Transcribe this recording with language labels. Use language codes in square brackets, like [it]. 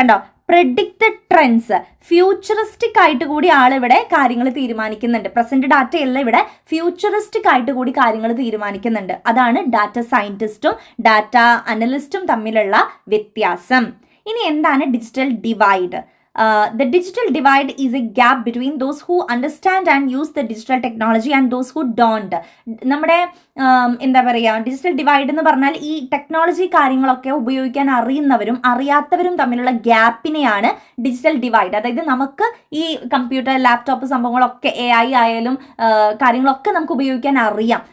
[ml] കണ്ടോ, [en] predict the trends, [ml] futuristic ആയിട്ട് കൂടി ആളിവിടെ കാര്യങ്ങൾ തീരുമാനിക്കുന്നുണ്ട്. പ്രസന്റ് ഡാറ്റയല്ല, ഇവിടെ ഫ്യൂച്ചറിസ്റ്റിക് ആയിട്ട് കൂടി കാര്യങ്ങൾ തീരുമാനിക്കുന്നുണ്ട്. അതാണ് ഡാറ്റ സയന്റിസ്റ്റും ഡാറ്റ അനലിസ്റ്റും തമ്മിലുള്ള വ്യത്യാസം. ഇനി എന്താണ് digital divide? [en] The digital divide is a gap between those who understand and use the digital technology and those who don't. [ml] നമ്മുടെ എന്താ പറയുക, ഡിജിറ്റൽ ഡിവൈഡ് എന്ന് പറഞ്ഞാൽ ഈ ടെക്നോളജി കാര്യങ്ങളൊക്കെ ഉപയോഗിക്കാൻ അറിയുന്നവരും അറിയാത്തവരും തമ്മിലുള്ള ഗ്യാപ്പിനെയാണ് ഡിജിറ്റൽ ഡിവൈഡ്. അതായത് നമുക്ക് ഈ കമ്പ്യൂട്ടർ, ലാപ്ടോപ്പ് സംഭവങ്ങളൊക്കെ AI ആയാലും കാര്യങ്ങളൊക്കെ നമുക്ക് ഉപയോഗിക്കാൻ അറിയാം.